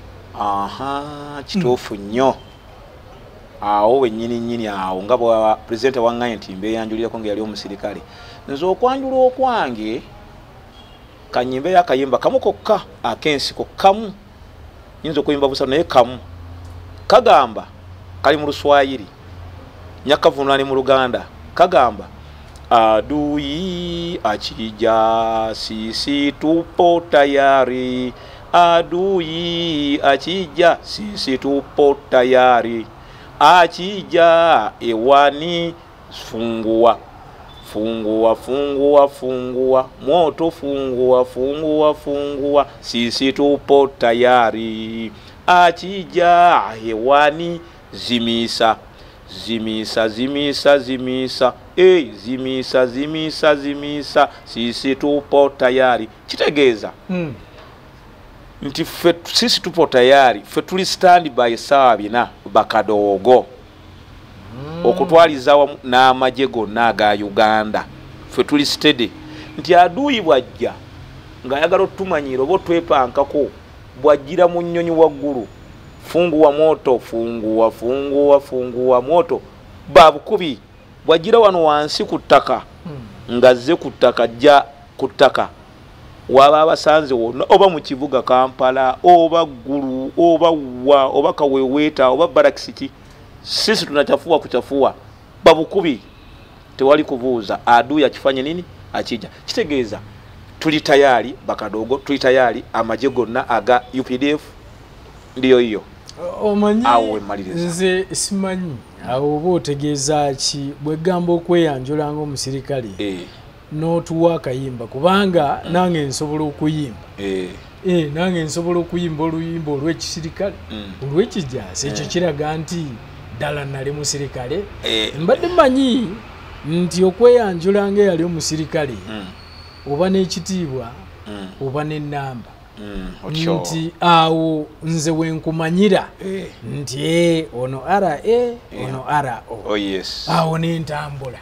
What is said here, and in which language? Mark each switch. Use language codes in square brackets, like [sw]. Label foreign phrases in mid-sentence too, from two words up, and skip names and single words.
[lg] Kituufu nnyo awo wennyini awo nga bwa pulezidenti waŋŋanye nti mbeeyanjulireko ng'eyali omusirikale nze okwanjula okwange kanyimbe yakayimba kamu kokka ak'ensiko kamu nyinza okuyimba busatu naye kamu kagamba kali mu Luswayiri nyakavunula ne mu Luganda kagamba [sw] adui akija sisi tupo tayari adui akija sisi tupo tayari akija ewani fungua moto fungua sisi tupo tayari akija hewani zimisa sisi tupo tayari [lg] kitegeeza nti [sw] sisi tupo tayari [lg] ffe tuli [en] stand by [lg] sawa bina Bakadoogo okutwaliza n'amagye gonna aga Uganda ffe tuli steady nti aduyi bwajja ng'ayagala otumanyiira oba otwepankako bwajjira mu nnyonyi waggulu fungua moto babukubi bwajjira wano wansi ku ttaka ngazze ku ttaka ajja ku ttaka waba abasanze wonna oba mu kibuga Kampala oba Ggulu oba wa oba Kaweweeta oba Barakisiki [sw] sisi tunachafuwa kuchafuwa [lg] babukubi tewali kubuuza [sw] adui akifanye nini akija [lg] kitegeeza tuli tayari Bakadoogo tuli tayari amagye gonna aga UPDF [sw] ndiyo hiyo [lg] omanyi nze simanyi awo oba otegeeza ki bwegamba okweyanjula ng'omusirikale n'otuwa akayimba kubanga nange nsobola okuyimba nange nsobola okuyimba oluyimba olw'ekisirikale olw'ekijaasi ekyo kiraga nti ddala nali musirikale mbadde manyi nti okweyanjula ng'eyali omusirikale oba n'ekitiibwa oba n'ennamba nti awo nze wenkumanyira nti ono RA ono RO awo n'entambula